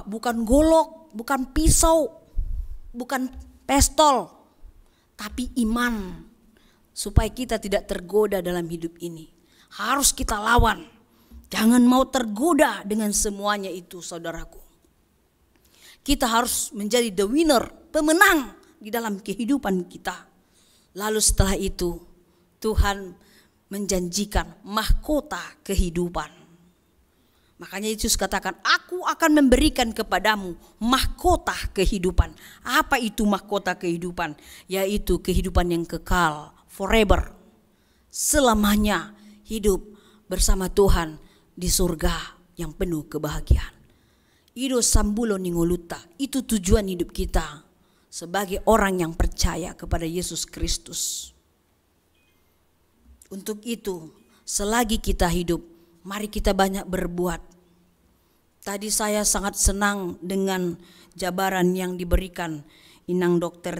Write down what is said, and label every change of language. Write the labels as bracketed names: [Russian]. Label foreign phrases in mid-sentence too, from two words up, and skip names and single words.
[Indonesian] Bukan golok, bukan pisau, bukan pistol, tapi iman, supaya kita tidak tergoda dalam hidup ini. Harus kita lawan. Jangan mau tergoda dengan semuanya itu, saudaraku. Kita harus menjadi [English] the winner, [Indonesian] pemenang di dalam kehidupan kita. Lalu setelah itu Tuhan menjanjikan mahkota kehidupan. Makanya Yesus katakan, aku akan memberikan kepadamu mahkota kehidupan. Apa itu mahkota kehidupan? Yaitu kehidupan yang kekal, forever. Selamanya hidup bersama Tuhan di surga yang penuh kebahagiaan. [Batak Toba] Ido sambulo ningoluta, [Indonesian] itu tujuan hidup kita sebagai orang yang percaya kepada Yesus Kristus. Untuk itu, selagi kita hidup, mari kita banyak berbuat. Tadi saya sangat senang dengan jabaran yang diberikan Inang Dr.